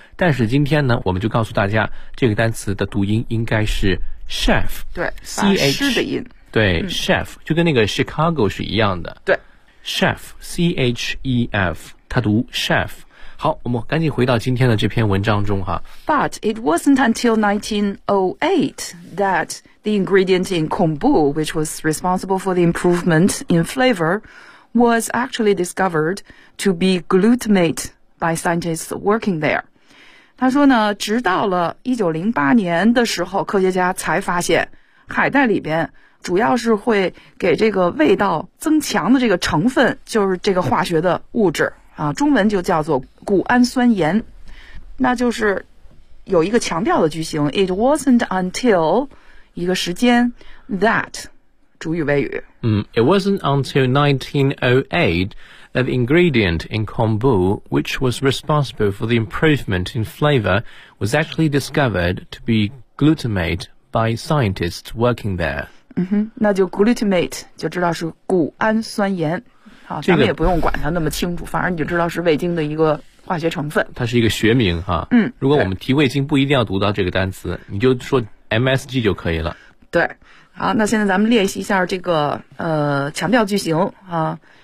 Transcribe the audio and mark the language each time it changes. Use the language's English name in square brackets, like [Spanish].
[Chinese] 但是今天呢，我们就告诉大家，这个单词的读音应该是 chef，对，ch 的音，对、嗯、，chef 就跟那个 Chicago 是一样的，对，chef c h e f， 它读 chef。好，我们赶紧回到今天的这篇文章中哈。 [English] But it wasn't until 1908 that the ingredient in kombu, which was responsible for the improvement in flavor, was actually discovered to be glutamate by scientists working there. [Chinese] 他说呢，直到了1908年的时候，科学家才发现海带里边主要是会给这个味道增强的这个成分，就是这个化学的物质。啊，中文就叫做谷氨酸盐，那就是有一个强调的句型。 [English] It wasn't until [Chinese] 一个时间 [English] that [Chinese] 主语谓语。 [English] 嗯 ，It wasn't until 1908 that the ingredient in kombu, which was responsible for the improvement in flavor, was actually discovered to be glutamate by scientists working there。 [Chinese] 嗯哼，那就 glutamate 就知道是谷氨酸盐。好，咱们也不用管它那么清楚，反而你就知道是味精的一个化学成分。它是一个学名哈。嗯，如果我们提味精，不一定要读到这个单词，你就说 MSG 就可以了。对，好，那现在咱们练习一下这个强调句型啊。